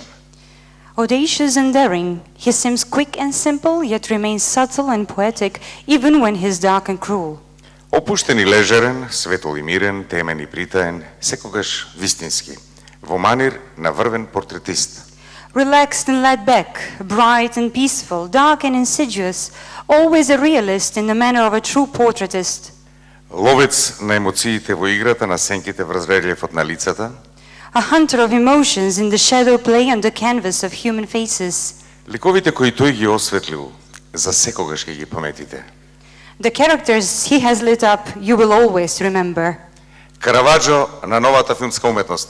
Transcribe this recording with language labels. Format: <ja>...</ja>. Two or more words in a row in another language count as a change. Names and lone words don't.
<en>Audacious and daring, he seems quick and simple, yet remains subtle and poetic, even when he is dark and cruel.</en> <mk>Опуштен и лежерен, светол и мирен, темен и притаен, секогаш вистински, во манир на врвен портретист.</mk> <en>Relaxed and laid back, bright and peaceful, dark and insidious, always a realist in the manner of a true portraitist.</en> <mk>Ловец на емоциите во играта на сенките врз релјефот на лицата.</mk> <en>A hunter of emotions in the shadow play on the canvas of human faces.</en> <mk>Ликовите кои тој ги осветлил, за секогаш ќе ги паметите.</mk> <en>The characters he has lit up, you will always remember.</en> <mk>Караваджо на новата филмска уметност.</mk>